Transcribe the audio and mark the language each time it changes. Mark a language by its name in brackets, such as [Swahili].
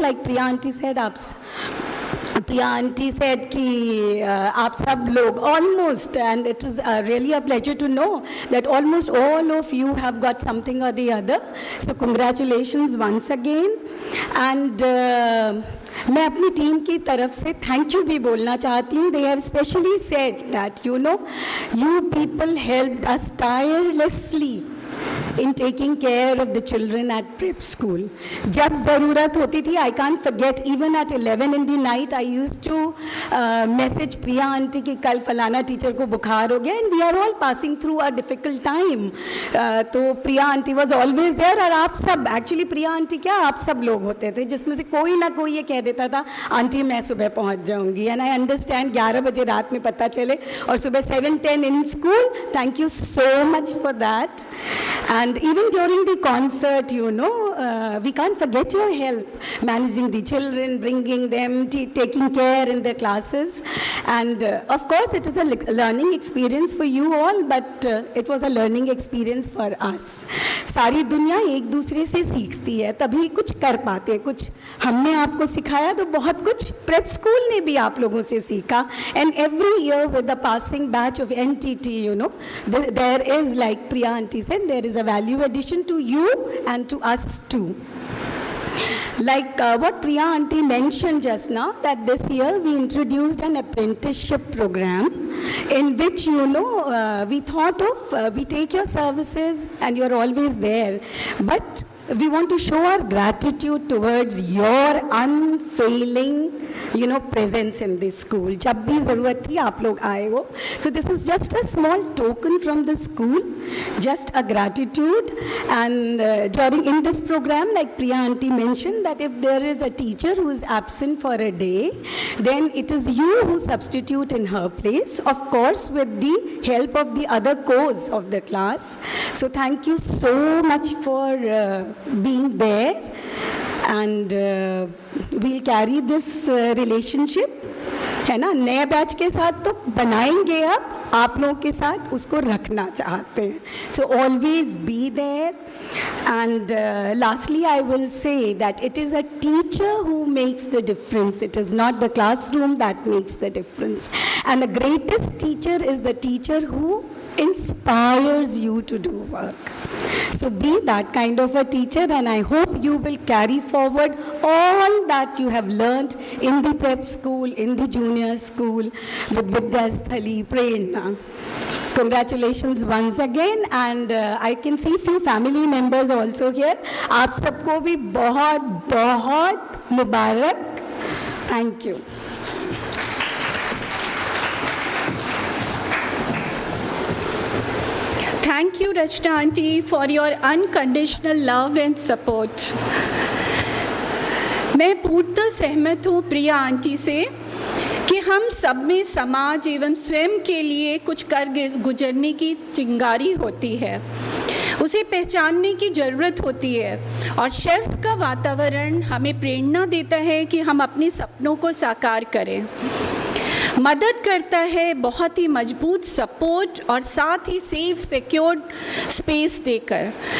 [English] like Priya aunty said, Priya aunty said [Hindi] कि आप सब लोग [English] Almost, and it is really a pleasure to know that almost all of you have got something और the other, so congratulations once again. And [Hindi] मैं अपनी team की तरफ से थैंक यू भी बोलना चाहती हूँ। [English] They have specially said that you people helped us tirelessly in taking care of the children at prep school. [Hindi] जब ज़रूरत होती थी, [English] I can't forget, even at 11 in the night, I used to message Priya aunty [Hindi] कि कल फलाना teacher को बुखार हो गया, [English] and we are all passing through a difficult time. [Hindi] तो [English] Priya aunty was always there, [Hindi] और आप सब, actually Priya aunty क्या, आप सब लोग होते थे जिसमें से कोई ना कोई ये कह देता था आंटी मैं सुबह पहुँच जाऊँगी, [English] and I understand [Hindi] 11 बजे रात में पता चले और सुबह 7:10 [English] in school. Thank you so much for that. And even during the concert, we can't forget your help, managing the children, bringing them, taking care in their classes. And of course, it is a learning experience for you all, but it was a learning experience for us. [Hindi] सारी दुनिया एक दूसरे से सीखती है, तभी कुछ कर पाते हैं। कुछ हमने आपको सिखाया तो बहुत कुछ प्रेप स्कूल ने भी आप लोगों से सीखा। [English] And every year with the passing batch of NTT, there is, like Priya aunty said, there is a value addition to you and to us too. Like what Priya aunty mentioned just now, that this year we introduced an apprenticeship program in which, we thought of, we take your services and you're always there, but we want to show our gratitude towards your unfailing, presence in this school. [Hindi] जब भी ज़रूरत थी आप लोग आए हो. [English] So this is just a small token from the school, just a gratitude. And in this program, like Priya aunty mentioned, that if there is a teacher who is absent for a day, then it is you who substitute in her place, of course with the help of the other co's of the class. So thank you so much for being there, and we'll carry this relationship, है ना। [Hindi] नए batch के साथ तो बनाएंगे, अब आप लोगों के साथ उसको रखना चाहते हैं। [English] So always be there. And lastly, I will say that it is a teacher who makes the difference. It is not the classroom that makes the difference. And the greatest teacher is the teacher who inspires you to do work. So be that kind of a teacher, and I hope you will carry forward all that you have learned in the prep school, in the junior school, with Vidyasthali, Prerna. Congratulations once again, and I can see few family members also here. [Hindi] आप सबको भी बहुत बहुत मुबारक. [English] Thank you. Thank you, Rachna aunty, for your unconditional love and support. [Hindi] मैं पूर्णतः सहमत हूँ प्रिया aunty से कि हम सब में समाज एवं स्वयं के लिए कुछ कर गुजरने की चिंगारी होती है, उसे पहचानने की ज़रूरत होती है, और शेफ का वातावरण हमें प्रेरणा देता है कि हम अपने सपनों को साकार करें, मदद करता है बहुत ही मजबूत सपोर्ट और साथ ही सेफ सिक्योर्ड स्पेस देकर।